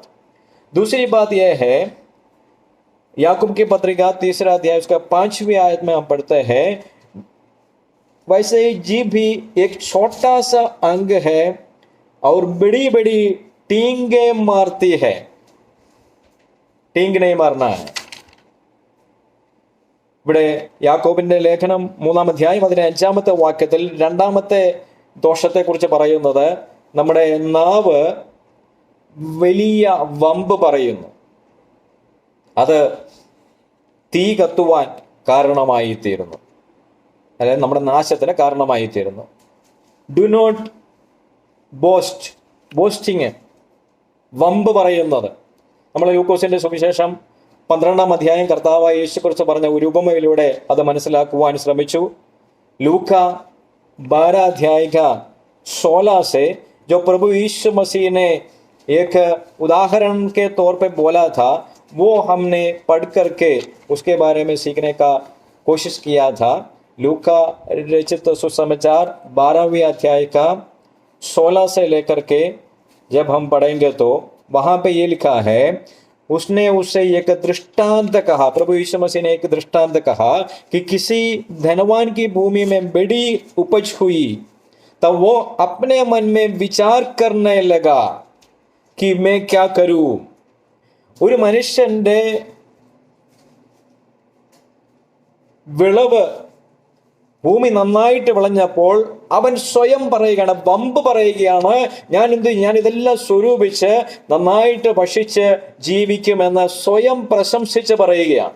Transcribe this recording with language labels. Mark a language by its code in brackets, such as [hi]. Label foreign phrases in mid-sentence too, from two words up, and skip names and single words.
[hi] दूसरी बात यह है, याकूब की पत्रिका 3 अध्याय उसका 5वीं आयत में हम पढ़ते हैं, वैसे ही जीभ भी एक छोटा सा अंग है और बड़ी बड़ी टींगे मारती है. टींग नहीं मारना है. [ml] ഇവിടെ യാക്കോബിന്റെ ലേഖനം 3-ാം അധ്യായം അതിന്റെ 5-ാമത്തെ വാക്യത്തിൽ 2-ാമത്തെ ദോഷത്തെക്കുറിച്ച് പറയുന്നത്, നമ്മുടെ നാവ് വലിയ വമ്പ് പറയുന്നു. അത് തീ കത്തുവാൻ കാരണമായിത്തീരുന്നു, അതായത് നമ്മുടെ നാശത്തിന് കാരണമായിത്തീരുന്നു. [en] do not boasting, [ml] വമ്പ് പറയുന്നത്. നമ്മൾ ലൂക്കോസിന്റെ സുവിശേഷം 12-ാം അധ്യായം കർത്താവായ യേശുക്കുറിച്ച് പറഞ്ഞ ഒരു ഉപമയിലൂടെ അത് മനസ്സിലാക്കുവാൻ ശ്രമിച്ചു. [hi] ലൂക്ക 12 अध्याय का 16 से जो प्रभु यीशु मसीह ने एक उदाहरण के तौर पे बोला था, वो हमने पढ़ करके उसके बारे में सीखने का कोशिश किया था. लूका रचित सुसमाचार 12वीं अध्याय का 16 से लेकर के जब हम पढ़ेंगे तो वहाँ पे ये लिखा है, उसने उससे एक दृष्टांत कहा. प्रभु यीशु मसीह ने एक दृष्टांत कहा कि किसी धनवान की भूमि में बड़ी उपज हुई, तब वो अपने मन में विचार करने लगा कि मैं क्या करूं. [ml] ഒരു മനുഷ്യന്റെ വിളവ് ഭൂമി നന്നായിട്ട് വിളഞ്ഞപ്പോൾ അവൻ സ്വയം പറയുകയാണ്, വമ്പ് പറയുകയാണ്, ഞാൻ ഇതെല്ലാം സ്വരൂപിച്ച് നന്നായിട്ട് ഭക്ഷിച്ച് ജീവിക്കുമെന്ന് സ്വയം പ്രശംസിച്ച് പറയുകയാണ്.